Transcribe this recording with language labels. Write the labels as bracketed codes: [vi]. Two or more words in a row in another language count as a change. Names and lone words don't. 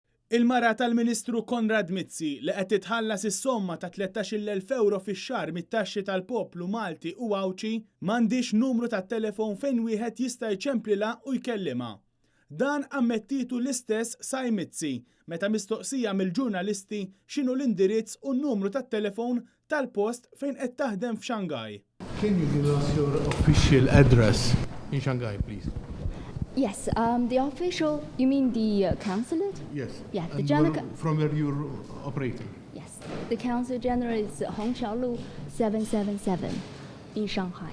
[mt] Il-mara tal-Ministru Konrad Mizzi li qed titħallas is-somma ta' 13,000 euro fix-xahar mit-taxxi tal-poplu Malti u Awċi m'għandix numru tat-telefon fejn wieħed jista' jċemplilha u jkellimha. Dan ammettitu l-istess Sai Mizzi meta mistoqsija mill-ġurnalisti x'inhu l-indirizz u n-numru tat-telefon tal-post fejn qed taħdem f'Xangai. [en] Can you give us your official address in Shanghai, please? Yes, the official, you mean the consulate? Yes. Yeah, the And general. from where you're operating? Yes, the consulate general is Hongqiaolu 777 in Shanghai.